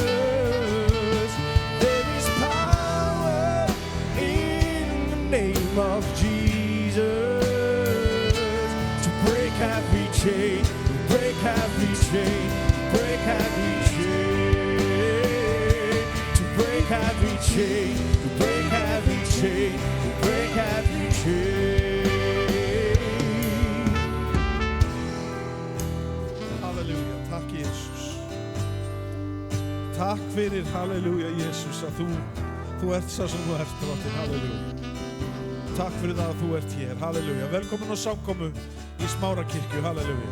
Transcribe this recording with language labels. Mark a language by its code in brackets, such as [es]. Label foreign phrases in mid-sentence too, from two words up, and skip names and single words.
[en] There is power in the name of Jesus to break every chain, to break every chain, to break every chain, to break every chain, to break every chain, to break every chain. [is] Halleluja, takk Jesus. Takk fyrir, halleluja Jesus, að þú ert sá sem þú ert, drottinn, halleluja. Takk fyrir það að þú ert hér, halleluja. Velkomin á samkomu í Smárakirkju, halleluja.